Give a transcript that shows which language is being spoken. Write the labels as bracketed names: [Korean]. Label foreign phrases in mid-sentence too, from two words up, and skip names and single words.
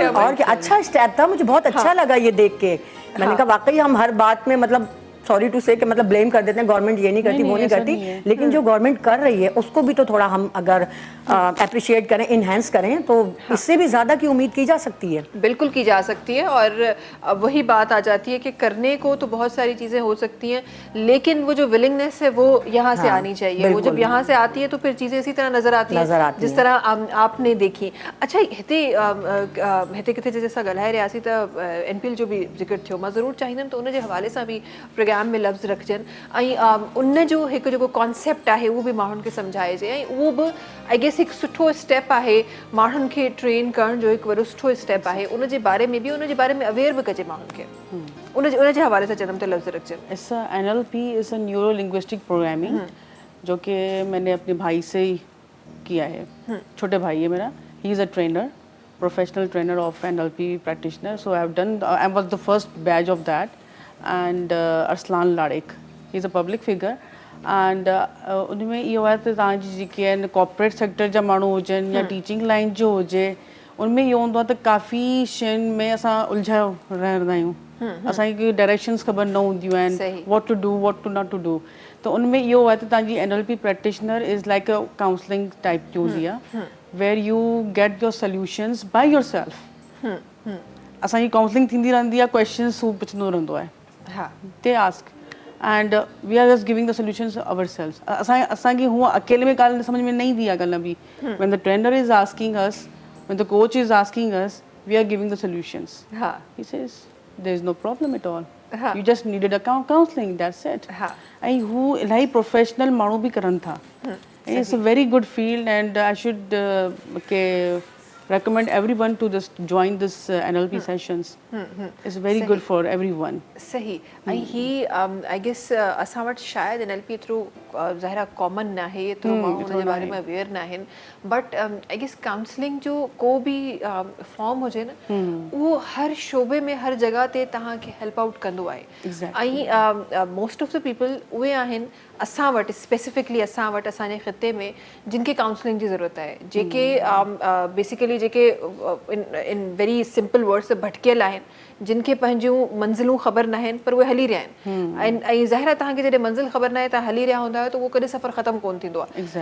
[Hindi] और क्या अच्छा स्टेप था, मुझे बहुत अच्छा लगा ये देख के। मैंने कहा वाकई हम हर बात में मतलब [English] sorry to say [Hindi] कि मतलब ब्लेम कर देते हैं गवर्नमेंट ये नहीं करती, वो नहीं करती, लेकिन जो गवर्नमेंट कर रही है उसको भी तो थोड़ा हम अगर अप्रिशिएट करें, इनहेंस करें, तो इससे भी ज़्यादा की उम्मीद की जा सकती है। बिल्कुल की जा सकती है, और वही बात आ जाती है कि करने को तो बहुत सारी चीज़ें हो सकती हैं, लेकिन वो जो विलिंगनेस है वो यहाँ से आनी चाहिए। वो जब यहाँ से आती है तो फिर चीज़ें इसी तरह नज़र आती हैं जिस तरह आपने देखी। अच्छा, [Sindhi] हिते किथे जैसा गल्हाए रियासी त NPL जो भी जिक्र थियो, मां ज़रूर चाहींदमि त उन जे हवाले सां बि प्रोग्राम में लफ़्ज़ रखजनि, ऐं उन जो हिकु जेको कॉन्सेप्ट आहे उहो बि माण्हुनि खे सम्झाइजे, ऐं उहो बि [English] I guess [Sindhi] हिकु सुठो स्टेप आहे माण्हुनि खे ट्रेन करण जो, हिकु वॾो सुठो स्टेप आहे। उन जे बारे में बि, उन जे बारे में अवेयर बि कजे माण्हुनि खे, उन जे हवाले सां चवंदमि त लफ़्ज़ रखजनि। [English] is NLP is a neuro linguistic programming, [Hindi] जो कि मैंने अपने भाई से ही किया है। छोटे भाई है मेरा, [English] he is a trainer, professional trainer of NLP practitioner, so I have done, I was the first batch of that, and Arslan Larek, he is a public figure, and [Sindhi] उनमें इहो आहे त तव्हांजी जेके आहिनि [English] corporate sector [Sindhi] जा माण्हू हुजनि या टीचिंग लाइन जो हुजे, उनमें इहो हूंदो आहे त काफ़ी शयुनि में असां उलझायो रहंदा आहियूं, असांखे डायरेक्शंस ख़बर न हूंदियूं आहिनि, [English] what to do, what to not to do. [Sindhi] तो उनमें इहो आहे त तव्हांजी [English] NLP practitioner is like a counseling type [Sindhi] की हूंदी आहे, [English] where you get your solutions by yourself. [Sindhi] असांजी काउंसलिंग थींदी रहंदी आहे, क्वेश्चन्स हू पुछंदो रहंदो आहे, [English] they ask and we are just giving the solutions ourselves. [Sindhi] असांखे हुआ अकेले में ॻाल्हि [Hindi] समझ में नहीं [Sindhi] दी आहे ॻाल्हि बि, [English] when the trainer is asking us, when the coach is asking us, we are giving the solutions. He says there is no problem at all, you just needed a counseling, that's it. [Sindhi] ऐं हू इलाही प्रोफेशनल माण्हू बि करनि था, [English] it's a very good field, and I should recommend everyone to just join this NLP sessions. It's very good for everyone. [Sindhi] सही, ऐं ही [English] I guess [Sindhi] असां वटि शायदि NLP एतिरो ज़ाहिर कॉमन न आहे, एतिरो माण्हू हुन जे बारे में अवेयर न आहिनि, [English] but I guess [Sindhi] काउंसलिंग जो को बि फॉर्म हुजे न, उहो हर शोबे में हर जगह ते तव्हांखे [English] help out [Sindhi] कंदो आहे। ऐं [English] most of the people [Sindhi] उहे आहिनि असां वटि, स्पेसिफिकली असां वटि, असांजे ख़िते में, जिनखे काउंसलिंग जी ज़रूरत आहे, जेके बेसिकली जेके [English] in very simple words [Sindhi] भटकियल आहिनि, जिनखे पंहिंजूं मंज़िलूं ख़बर न आहिनि पर उहे हली रहिया आहिनि, ऐं ज़ाहिर आहे तव्हांखे जॾहिं मंज़िल ख़बर न आहे, तव्हां हली रहिया हूंदा आहियो त उहो कॾहिं सफ़र ख़तमु कोन थींदो आहे।